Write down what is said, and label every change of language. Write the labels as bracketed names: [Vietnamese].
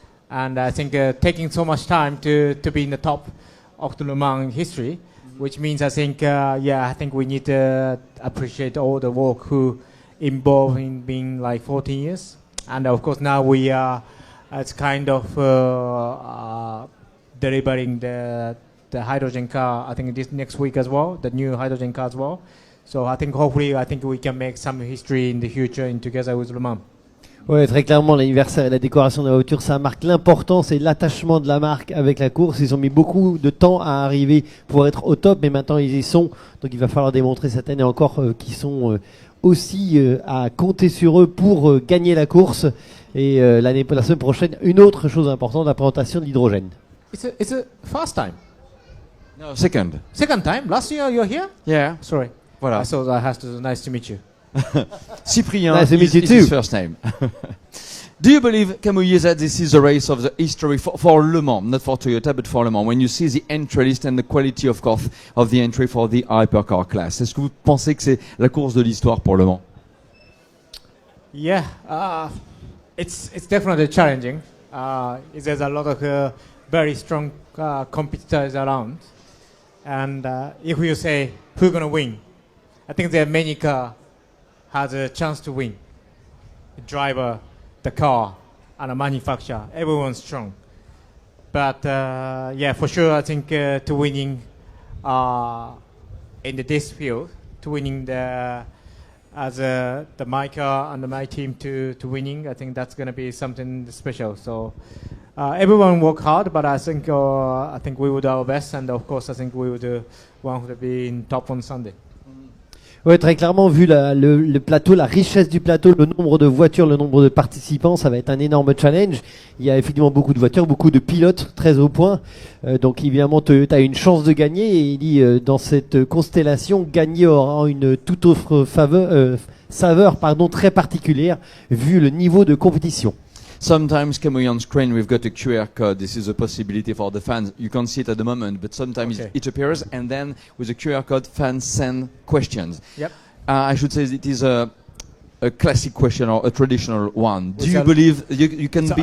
[English] And I think taking so much time to be in the top of the Le Mans history, which means I think I think we need to appreciate all the work who involved in being like 14 years, and of course now we are it's kind of delivering the hydrogen car. I think this next week as well, the new hydrogen car as well. So I think hopefully we can make some history in the future in together with Le Mans. [French] Ouais, très clairement, l'anniversaire et la décoration de la voiture, ça marque l'importance et l'attachement de la marque avec la course. Ils ont mis beaucoup de temps à arriver pour être au top, mais maintenant ils y sont. Donc il va falloir démontrer cette année encore qu'ils sont aussi à compter sur eux pour gagner la course. Et la semaine prochaine, une autre chose importante, la présentation de l'hydrogène. [English] It's a first time. No, second. Second time. Last year you're here. Yeah. Sorry. [French] Voilà. [English] I thought I had to. Nice to meet you. Cyprien Nice to meet is you his too. first name. Do you believe, Kamui, that this is the race of the history for Le Mans, not for Toyota, but for Le Mans, when you see the entry list and the quality, of course, of the entry for the hypercar class? [French] Est-ce que vous pensez que c'est la course de l'histoire pour Le Mans? [English] Yeah, it's definitely challenging. There's a lot of very strong competitors around, and if you say who's gonna win, I think there are many cars has a chance to win. The driver, the car, and the manufacturer, everyone's strong. But yeah, for sure, I think to winning in this field, to winning the my car and my team to winning, I think that's going to be something special. So everyone work hard, but I think we will do our best, and of course I think we will want to be in top on Sunday. [French] Ouais, très clairement, vu le plateau, la richesse du plateau, le nombre de voitures, le nombre de participants, ça va être un énorme challenge. Il y a effectivement beaucoup de voitures, beaucoup de pilotes très au point. Donc évidemment, Toyota a une chance de gagner. Et il dit, dans cette constellation, gagner aura une toute autre saveur très particulière, vu le niveau de compétition. [English] Sometimes, Camille, on screen we've got a QR code. This is a possibility for the fans. You can't see it at the moment, but sometimes it appears, and then with a QR code, fans send questions. Yep. I should say it is a classic question or a traditional one. Do you believe you can be...